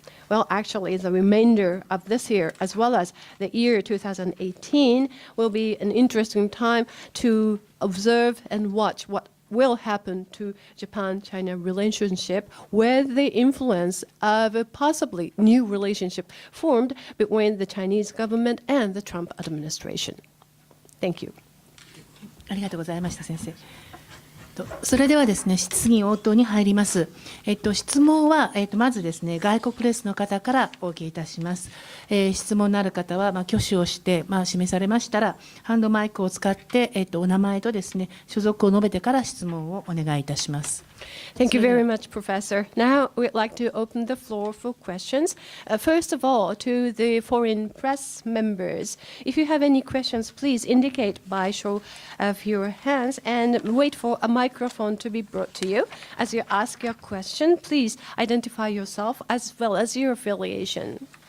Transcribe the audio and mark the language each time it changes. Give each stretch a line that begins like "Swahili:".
English: Well, actually, the remainder of this year, as well as the year 2018, will be an interesting time to observe and watch what will happen to Japan-China relationship with the influence of a possibly new relationship formed between the Chinese government and the Trump administration. Thank you.
Japanese: ありがとうございました、先生。それではですね、質疑応答に入ります。質問は、まずですね、外国プレスの方からお受けいたします。質問のある方は、挙手をして、示されましたら、ハンドマイクを使って、お名前とですね、所属を述べてから質問をお願いいたします。
English: Thank you very much, Professor. Now we'd like to open the floor for questions. First of all, to the foreign press members, if you have any questions, please indicate by show of your hands and wait for a microphone to be brought to you. As you ask your question, please identify yourself as well as your affiliation.